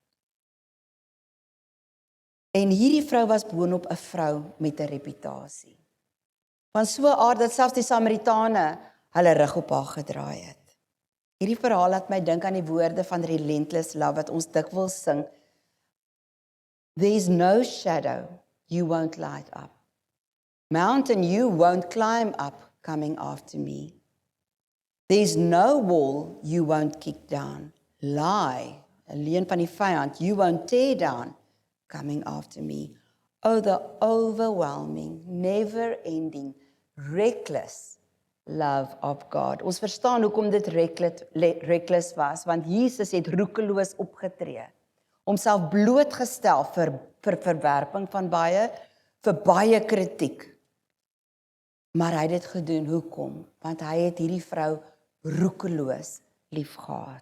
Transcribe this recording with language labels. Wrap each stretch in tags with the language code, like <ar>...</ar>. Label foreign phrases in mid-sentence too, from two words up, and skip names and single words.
<af>En hierdie vrou was boonop 'n vrou met 'n reputasie. Van so 'n aard dat selfs die Samaritane hulle rug op haar gedraai het. Hierdie verhaal laat my dink aan die woorde van Relentless Love wat ons dikwels sing.</af> <en>There's no shadow you won't light up. Mountain you won't climb up coming after me. There's no wall you won't kick down. Lie,</en> <af>'n leuen van die vyand,</af> <en>you won't tear down coming after me. Oh, the overwhelming, never-ending, reckless love of God.</en> <af>Ons verstaan hoekom dit reckless was, want Jesus het roekeloos opgetree, homself blootgestel vir verwerping van baie, vir baie kritiek. Maar hy het dit gedoen, hoekom? Want hy het hierdie vrou roekeloos liefgehad.</af>